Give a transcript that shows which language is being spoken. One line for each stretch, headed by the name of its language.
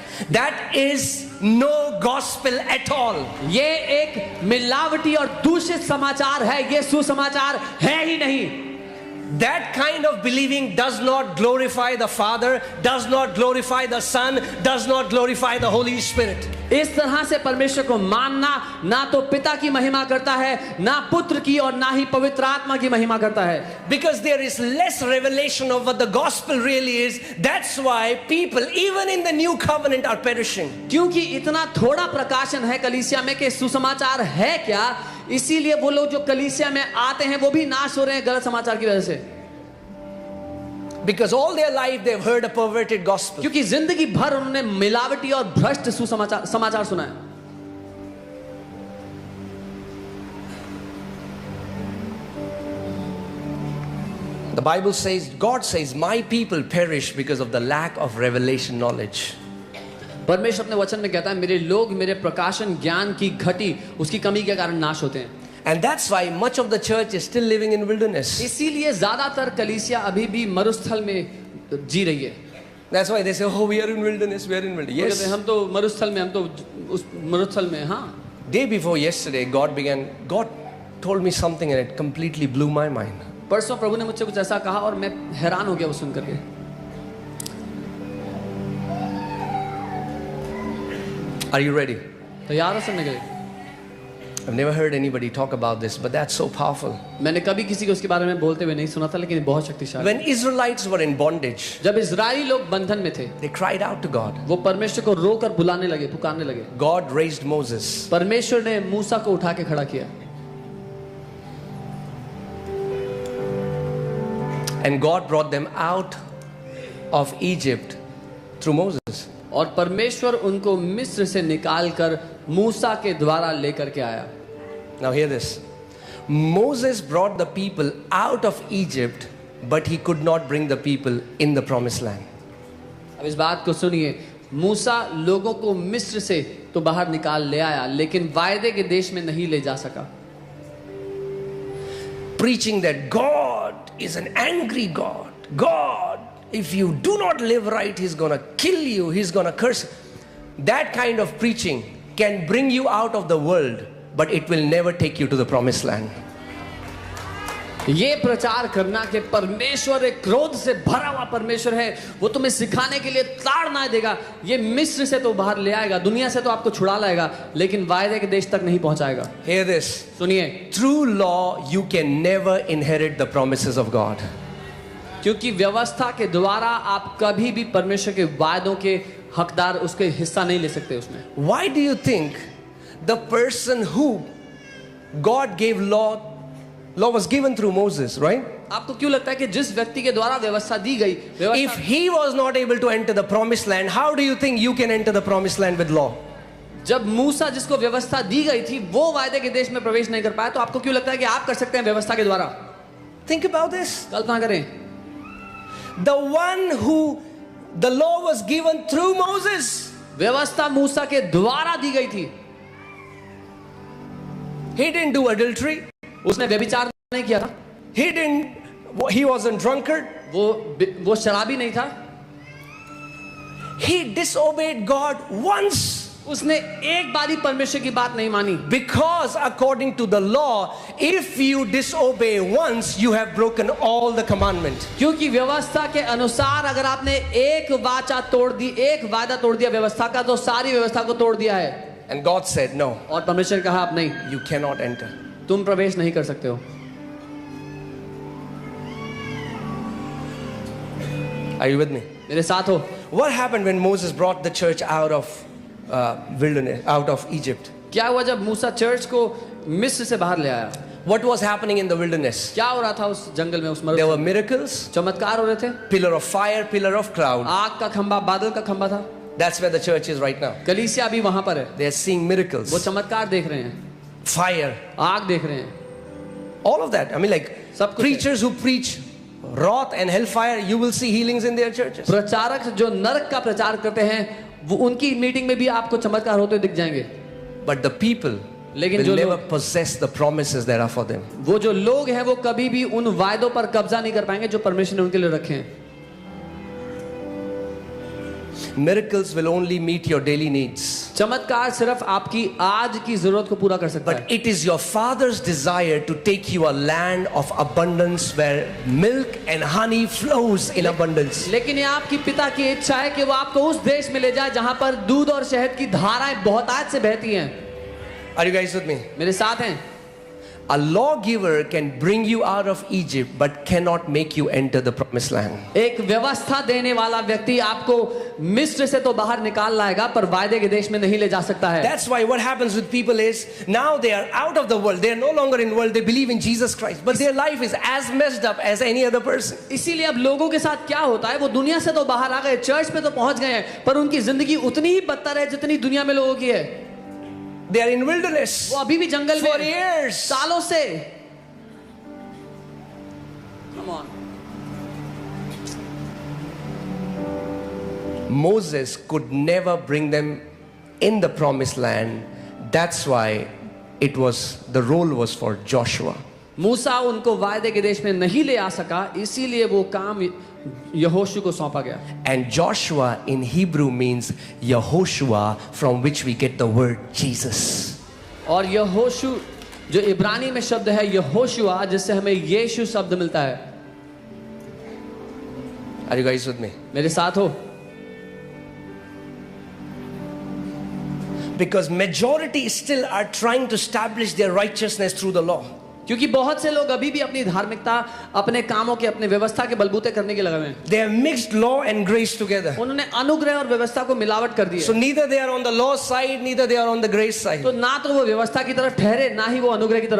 English: That is no gospel at all.
Hindi: ये एक मिलावटी और दूषित समाचार है, ये सुसमाचार है ही नहीं.
English: That kind of believing does not glorify the Father, does not glorify the Son, does not glorify the Holy Spirit.
Hindi: इस तरह से परमेश्वर को मानना ना तो पिता की महिमा करता है, ना पुत्र की और ना ही पवित्र आत्मा की महिमा करता है.
English: Because there is less revelation of what the gospel really is. That's why people, even in the new covenant, are perishing.
Hindi: क्योंकि इतना थोड़ा प्रकाशन है कलीसिया में कि सुसमाचार है क्या, इसीलिए वो लोग जो कलीसिया में आते हैं वो भी नाश हो रहे हैं गलत समाचार की वजह से.
English: Because all their life they've heard a perverted gospel.
Hindi: क्योंकि जिंदगी भर उन्होंने मिलावटी और भ्रष्ट समाचार सुना है.
English: The Bible says, God says, my people perish because of the lack of revelation knowledge.
Hindi: परमेश्वर अपने वचन में कहता है मेरे लोग मेरे प्रकाशन ज्ञान की घटी उसकी कमी के कारण नाश होते हैं.
English: And that's why much of the church is still living in wilderness.
Hindi: इसीलिए ज्यादातर कलीसिया अभी भी मरुस्थल में जी रही है.
English: That's why they say, oh, we are in wilderness, we are in wilderness.
Hindi: कहते हैं
English: Yes.
Hindi: हम तो मरुस्थल में, हम तो उस मरुस्थल में. हाँ,
English: Day before yesterday, God told me something and it completely blew my mind.
Hindi: परसों प्रभु ने मुझसे कुछ ऐसा कहा और मैं हैरान हो गया वो सुन करके.
English: Are you ready?
Hindi: तैयार हो सुनने के लिए?
English: I've never heard anybody talk about this, but that's so powerful.
Hindi: मैंने कभी किसी को उसके बारे में बोलते हुए नहीं सुना था, लेकिन बहुत शक्तिशाली.
English: When Israelites were in bondage,
Hindi: जब इजरायली लोग बंधन में थे,
English: they cried out to God.
Hindi: वो परमेश्वर को रोकर बुलाने लगे, पुकारने लगे.
English: God raised Moses.
Hindi: परमेश्वर ने मूसा को उठा के खड़ा किया.
English: And God brought them out of Egypt through Moses.
Hindi: और परमेश्वर उनको मिस्र से निकालकर मूसा के द्वारा लेकर के आया.
English: Now hear this. Moses brought the people out of Egypt, but he could not bring the people in the promised land.
Hindi: अब इस बात को सुनिए. मूसा लोगों को मिस्र से तो बाहर निकाल ले आया, लेकिन वायदे के देश में नहीं ले जा सका.
English: Preaching that God is an angry God. God, if you do not live right, He's going to kill you, He's going to curse you. That kind of preaching can bring you out of the world, but it will never take you to the promised land.
Hindi: ये प्रचार करना कि परमेश्वर एक क्रोध से भरा हुआ परमेश्वर है, वो तुम्हें सिखाने के लिए ताड़ना देगा, ये मिस्र से तो बाहर ले आएगा, दुनिया से तो आपको छुड़ा लाएगा, लेकिन वायदे के देश तक नहीं पहुंचाएगा.
English: Hear this.
Hindi: सुनिए.
English: Through law, you can never inherit the promises of God.
Hindi: क्योंकि व्यवस्था के द्वारा आप कभी भी परमेश्वर के वायदों के हकदार, उसके हिस्सा नहीं ले सकते उसमें.
English: Why do you think the person who God gave law was given through Moses, right?
Hindi: आपको क्यों लगता है कि जिस व्यक्ति के द्वारा व्यवस्था दी गई,
English: If he was not able to enter the promised land, how do you think you can enter the promised land with law?
Hindi: जब मूसा जिसको व्यवस्था दी गई थी वो वायदे के देश में प्रवेश नहीं कर पाया, तो आपको क्यों लगता है कि आप कर सकते हैं व्यवस्था के द्वारा?
English: Think about this.
Hindi: कल्पना करें.
English: The one who the law was given through Moses,
Hindi: व्यवस्था मूसा के द्वारा दी गई थी.
English: he didn't do adultery.
Hindi: उसने व्यभिचार नहीं किया था,
English: he wasn't drunkard.
Hindi: वो शराबी नहीं था,
English: He disobeyed God once.
Hindi: उसने एक बार ही परमेश्वर की बात नहीं मानी।
English: Because according to the law, if you disobey once, you have broken all the commandment.
Hindi: क्योंकि व्यवस्था के अनुसार अगर आपने एक वाचा तोड़ दी, एक वादा तोड़ दिया व्यवस्था का, तो सारी व्यवस्था को तोड़ दिया है।
English: And God said, no,
Hindi: और परमेश्वर ने कहा आप नहीं,
English: you cannot enter.
Hindi: तुम प्रवेश नहीं कर सकते हो।
English: Are you with me?
Hindi: मेरे साथ हो।
English: What happened when Moses brought the church out of wilderness, out of Egypt?
Hindi: क्या हुआ जब मूसा चर्च को मिस्र से बाहर ले आया?
English: What was happening in the wilderness?
Hindi: क्या हो रहा था उस जंगल में, उस
English: There were miracles,
Hindi: चमत्कार हो रहे थे,
English: pillar of fire, pillar of cloud.
Hindi: आग का खंभा, बादल का खंभा था।
English: That's where the church is right now.
Hindi: कलीसिया भी वहां पर है,
English: They are seeing
Hindi: वो
English: miracles,
Hindi: चमत्कार देख रहे हैं,
English: fire,
Hindi: आग देख रहे हैं,
English: all of that. I mean, like
Hindi: सब कुछ
English: preachers who preach wrath and hellfire, you will see healings in their churches.
Hindi: प्रचारक जो नरक का प्रचार करते हैं, वो उनकी मीटिंग में भी आपको चमत्कार होते दिख जाएंगे।
English: But the people
Hindi: लेकिन
English: will
Hindi: जो
English: never
Hindi: लोग,
English: possess the promises that are for them.
Hindi: वो जो लोग हैं वो कभी भी उन वायदों पर कब्जा नहीं कर पाएंगे जो परमेश्वर ने उनके लिए रखे हैं।
English: Miracles will only meet your daily needs.
Hindi: चमत्कार सिर्फ आपकी आज की जरूरत को पूरा कर सकता है।
English: But it is your Father's desire to take you a land of abundance where milk and honey flows in abundance.
Hindi: लेकिन ये आपकी पिता की इच्छा है कि वो आपको उस देश में ले जाए जहां पर दूध और शहद की धाराएं बहुतायत से बहती हैं।
English: Are you guys with me?
Hindi: मेरे साथ हैं।
English: A lawgiver can bring you out of Egypt but cannot make you enter the promised land.
Hindi: एक व्यवस्था देने वाला व्यक्ति आपको मिस्र से तो बाहर निकाल लाएगा पर वायदे के देश में नहीं ले जा सकता है।
English: That's why what happens with people is now they are out of the world. They are no longer in the world. They believe in Jesus Christ. But their life is as messed up as any other person.
Hindi: इसीलिए अब लोगों के साथ क्या होता है, वो दुनिया से तो बाहर आ गए, चर्च पे तो पहुंच गए हैं, पर उनकी जिंदगी उतनी ही बदतर है जितनी दुनिया में लोगों की है।
English: They are in wilderness
Hindi: वो अभी भी जंगल
English: for
Hindi: में
English: years.
Hindi: सालों से।
English: Come on. Moses could never bring them in the promised land. That's why the role was for Joshua.
Hindi: मूसा उनको वायदे के देश में नहीं ले आ सका, इसीलिए वो काम यहोशू को सौंपा गया।
English: And Joshua in Hebrew means Yehoshua, from which we get the word Jesus.
Hindi: और यहोशू जो इब्रानी में शब्द है यहोशुआ, जिससे हमें यीशु शब्द मिलता है।
English: Are you guys with me?
Hindi: मेरे साथ हो?
English: Because majority still are trying to establish their righteousness through the law.
Hindi: क्योंकि बहुत से लोग अभी भी अपनी धार्मिकता अपने कामों के, अपने व्यवस्था के बलबूते करने के लगे हुए हैं।
English: They have mixed law and grace together.
Hindi: उन्होंने अनुग्रह और व्यवस्था को मिलावट कर दी
English: So
Hindi: है।
English: neither they are on the law side, neither they are on the grace side.
Hindi: तो ना तो वो व्यवस्था की तरफ ठहरे, ना ही वो अनुग्रह की तरफ